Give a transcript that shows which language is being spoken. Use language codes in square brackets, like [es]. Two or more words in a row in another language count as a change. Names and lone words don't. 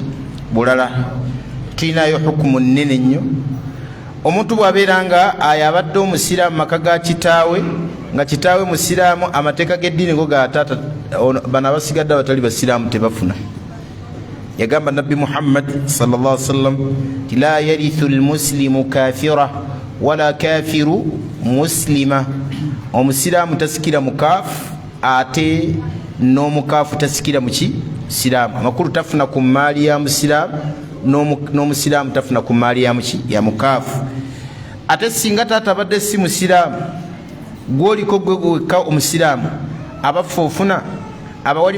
[lg] Bulala. Tulinayo hukumu nnene nnyo. Omuntu bw'abeera nga ayabadde omusiraamu mu maka ga kitaawe, nga kitaawe musiraamu, amateeka g'eddiini go ga taata, bano abasigadde abatali basiraamu tebafuna. Yagamba Nabbi Muhammad [ar] صلى الله عليه وسلم لا يرث المسلم كافرا ولا كافر مسلما. [lg] Omusiraamu tasikira mukaafu, ate n'omukaafu tasikira muki? Siraamu. Amakulu tafuna ku maali ya musiraamu, n'omusiraamu tafuna ku maali ya muki? Ya mukaafu. Ate singa taata abadde si musiraamu, gwoliko gwe gwekka omusiraamu, abafu ofuna, abawali